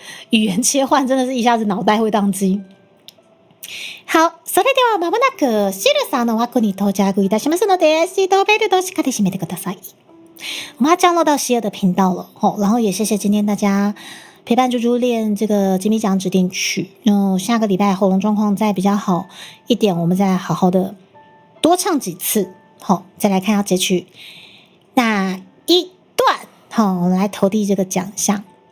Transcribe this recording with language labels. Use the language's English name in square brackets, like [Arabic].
[Chinese] 语言切换真的是一下子脑袋会宕机。 [Japanese] 好、それではまもなくシルさんの枠に到着いたしますので、シートベルトしっかり締めてください。 [Chinese] 我们要降落到希尔的频道了，然后也谢谢今天大家陪伴猪猪练这个吉米奖指定曲。下个礼拜喉咙状况再比较好一点，我们再好好的多唱几次，再来看要截取哪一段，我们来投递这个奖项。